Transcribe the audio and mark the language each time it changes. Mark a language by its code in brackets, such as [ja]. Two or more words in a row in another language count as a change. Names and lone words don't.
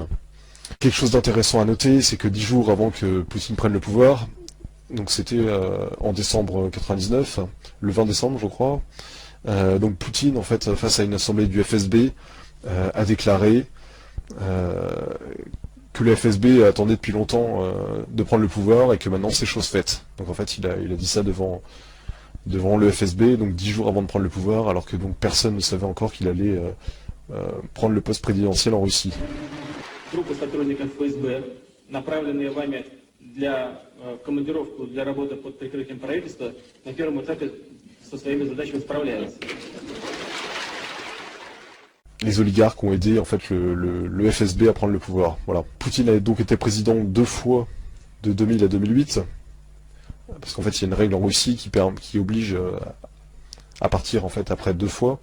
[fr] Quelque chose d'intéressant à noter, c'est que 10 jours avant que Poutine prenne le pouvoir, donc c'était en décembre 99, le 20 décembre je crois, donc Poutine en fait face à une assemblée du FSB a déclaré que le FSB attendait depuis longtemps de prendre le pouvoir et que maintenant c'est chose faite. Donc en fait il a dit ça devant le FSB, donc 10 jours avant de prendre le pouvoir, alors que donc personne ne savait encore qu'il allait prendre le poste présidentiel en Russie. [ru] Группы сотрудников ФСБ, направленные вами для командировку для работы под прикрытием правительства, на первом этапе со своими задачами справляются. [fr] Les oligarques ont aidé en fait le FSB à prendre le pouvoir. Voilà. Poutine a donc été président 2 fois de 2000 à 2008, parce qu'en fait il y a une règle en Russie qui oblige à partir en fait après 2 fois.